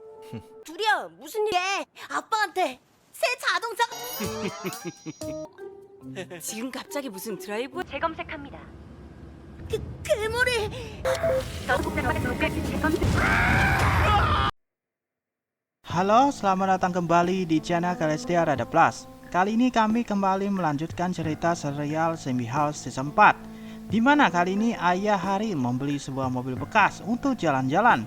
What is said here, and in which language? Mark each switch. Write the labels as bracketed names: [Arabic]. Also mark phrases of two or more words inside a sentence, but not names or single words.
[Korean] 둘이야, 무슨 일이야? 아빠한테 새 자동차. 지금 갑자기 무슨 드라이브? 재검색합니다. 괴물이. [Indonesian] Halo, selamat datang kembali di channel Kalestia Rada Plus. Kali ini kami kembali melanjutkan cerita serial Zombie House Season 4, di mana kali ini ayah Hari membeli sebuah mobil bekas untuk jalan-jalan.